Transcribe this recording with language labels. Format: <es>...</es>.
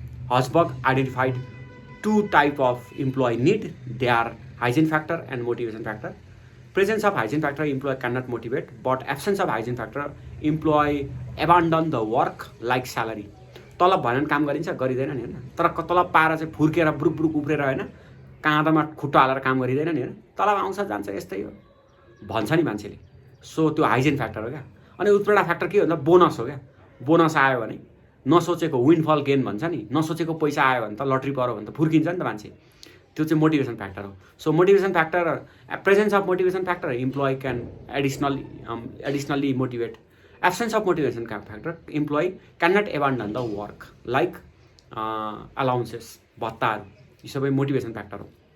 <en>Hosberg identified 2 types of employee need. They are hygiene factor and motivation factor. Presence of hygiene factor, employee cannot motivate, but absence of hygiene factor, employee abandon the work like salary.</en> <ne>तलब भएन काम गरिन्छ, गरिदैन नि हैन, तर तलब पाएर चाहिँ फुर्केर ब्रुक ब्रुक उफ्रेर हैन, काँधमा खुट्टा हालेर काम गरिदैन नि हैन, तलब आउँछ जान्छ यस्तै हो भन्छ नि मान्छेले। सो त्यो हाइजिन फ्याक्टर हो क्या। अनि उत्प्रेरणा फ्याक्टर के भन्दा बोनस हो क्या। बोनस आयो भने नसोचेको</ne> <en>windfall gain</en> <ne>भन्छ नि, नसोचेको पैसा आयो भने त लटरी पर्यो भने त फुर्किन्छ नि त मान्छे, त्यो चाहिँ मोटिभेसन फ्याक्टर हो।</ne> <en>So motivation factor, presence of motivation factor, employee can additionally motivate. Absence of motivation factor, employee can not abandon the work like allowances,</en> <ne>भत्ताहरू, यी सबै</ne> <en>Motivation factor हो।</en>